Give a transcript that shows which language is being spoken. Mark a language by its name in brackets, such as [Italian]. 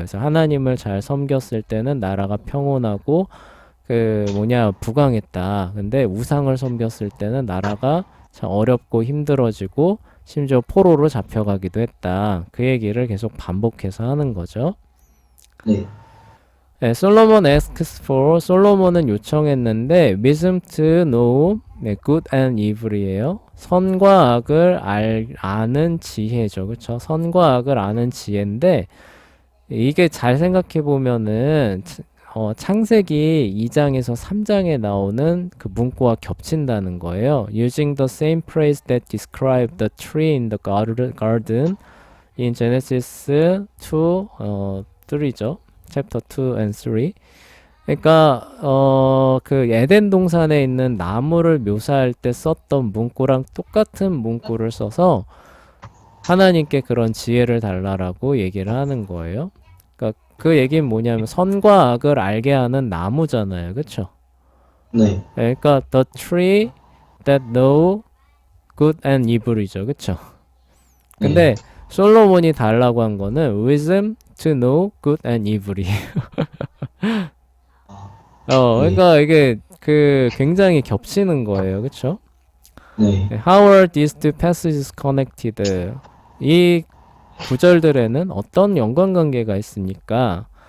[Korean] 그래서 하나님을 잘 섬겼을 때는 나라가 평온하고 부강했다. 근데 우상을 섬겼을 때는 나라가 참 어렵고 힘들어지고 심지어 포로로 잡혀가기도 했다. 그 얘기를 계속 반복해서 하는 거죠. 네. [English] 네, 솔로몬 asks for, [Korean] 솔로몬은 요청했는데 [English] wisdom to know 네, good and evil이에요. [Korean] 선과 악을 아는 지혜죠. 그쵸? 선과 악을 아는 지혜인데 이게 잘 생각해 보면은 창세기 2장에서 3장에 나오는 그 문구와 겹친다는 거예요. [English] Using the same phrase that described the tree in the garden in Genesis 2, 3죠. Chapter 2 and 3. [Korean] 그러니까 그 에덴 동산에 있는 나무를 묘사할 때 썼던 문구랑 똑같은 문구를 써서 하나님께 그런 지혜를 달라라고 얘기를 하는 거예요. 그러니까 그 얘기는 뭐냐면 선과 악을 알게 하는 나무잖아요. 그쵸? 네. 그러니까 [English] the tree that know good and evil이죠. [Korean] 그쵸? 근데 솔로몬이 달라고 한 거는 [English] wisdom to know good and evil이에요. [Korean] 그러니까 이게 그 굉장히 겹치는 거예요. 그쵸? 네. [English] How are these two passages connected? [Korean] 이 구절들에는 어떤 연관관계가 있습니까?